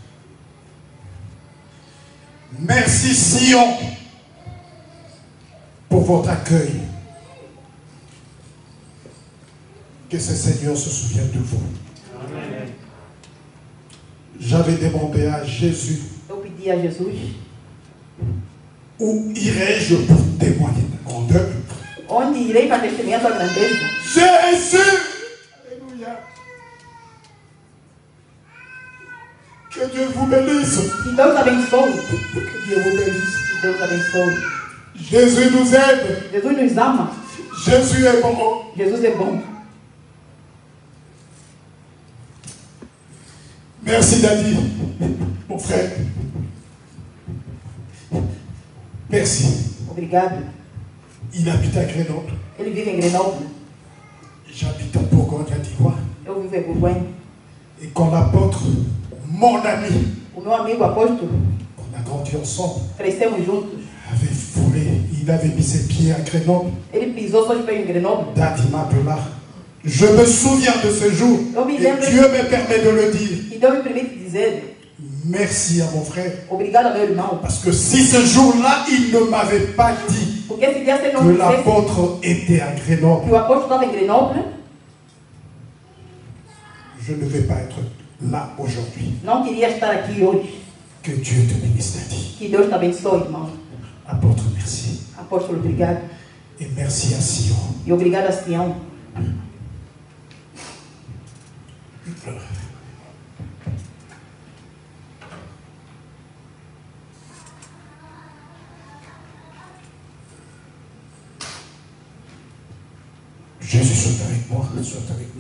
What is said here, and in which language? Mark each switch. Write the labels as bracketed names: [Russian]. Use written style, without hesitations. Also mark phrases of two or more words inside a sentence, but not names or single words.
[French] Merci, Sion, pour votre accueil. Que ce Seigneur se souvienne de vous. Amen. J'avais demandé à Jésus. [Portuguese] Eu pedi a Jesus. [French] Où irai-je pour témoigner de ta grandeur? [Portuguese] Onde irei para testemunhar tua grandeza? [French] Jésus! Alléluia! Que Dieu vous bénisse. [Portuguese] Que Deus abençoe. [French] Que Dieu vous bénisse. [Portuguese] Que Deus abençoe. [French] Jésus nous aime. [Portuguese] Jesus nos ama. [French] Jésus est bon. [Portuguese] Jesus é bom. [French] Merci Daddy, mon frère. Merci. [Portuguese] Obrigado. [French] Il habite à Grenoble. [Portuguese] Ele vive em Grenoble. [French] J'habite en Bourgogne, à Digois. [Portuguese] Eu vivo em Bourgogne. [French] Et quand l'apôtre, mon ami, [Portuguese] O meu amigo apóstolo, [French] on a grandi ensemble, [Portuguese] crescemos juntos. [French] avait foulé, il avait mis ses pieds à Grenoble. [Portuguese] Ele pisou seus pés em Grenoble. [French] Daddy m'appela. Je me souviens de ce jour. Et Dieu me permet de le dire. [Portuguese] E Deus me permite dizer. [French] Merci à mon frère. [Portuguese] Obrigado a meu irmão. [French] Parce que si ce jour-là, il ne m'avait pas dit [Portuguese] Porque esse dia você não [French] que [Portuguese] dissesse [French] l'apôtre était à Grenoble, [Portuguese] que o apóstolo estava em Grenoble, [French] je ne vais pas être là aujourd'hui. [Portuguese] não queria estar aqui hoje. [French] Que Dieu te bénisse, Daddy. [Portuguese] Que Deus te abençoe, irmão. [French] Apôtre, merci. [Portuguese] Apóstolo, obrigado. [French] Et merci à Sion. [Portuguese] E obrigado a Sião. [French] Jésus soit avec moi, soit avec nous.